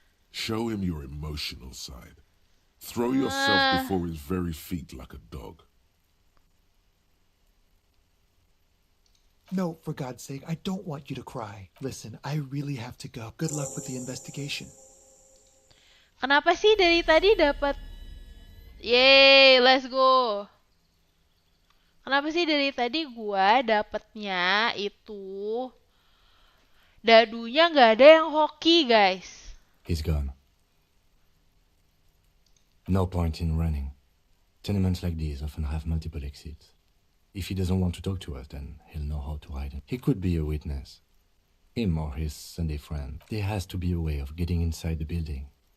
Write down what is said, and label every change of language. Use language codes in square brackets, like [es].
[en] Show him your emotional side. Throw yourself before his very feet like a dog. No, for God's sake, I don't want you to cry. Listen, I really have to go. Good luck with the investigation. [id] Kenapa sih dari tadi dapat? [en] Yeay, let's go. [id] Kenapa sih dari tadi gua dapetnya itu dadunya nggak ada yang hoki, guys? [en] He's gone. No point in running. Tenements like these often have multiple exits. If he doesn't want to talk to us, then he'll know how to hide. He could be a witness. Him or his Sunday friend. There has to be a way of getting inside the building.